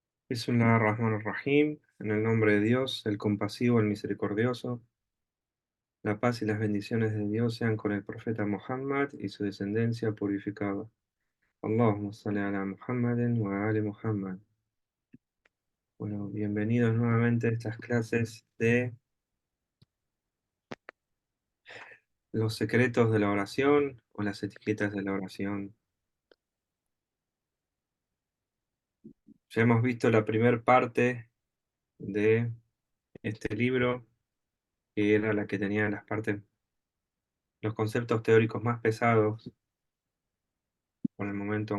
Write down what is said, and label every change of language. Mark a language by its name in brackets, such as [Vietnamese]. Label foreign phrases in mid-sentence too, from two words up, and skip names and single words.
[Arabic] Bismillahirrahmanirrahim. [Spanish] En el nombre de Dios, el compasivo, el misericordioso, la paz y las bendiciones de Dios sean con el profeta Muhammad y su descendencia purificada. [Arabic] اللهم صل على محمد و آل محمد. [Spanish] Bueno, bienvenidos nuevamente a estas clases de los secretos de la oración o las etiquetas de la oración. Ya hemos visto la primera parte de este libro, que era la que tenía las partes, los conceptos teóricos más pesados por el momento,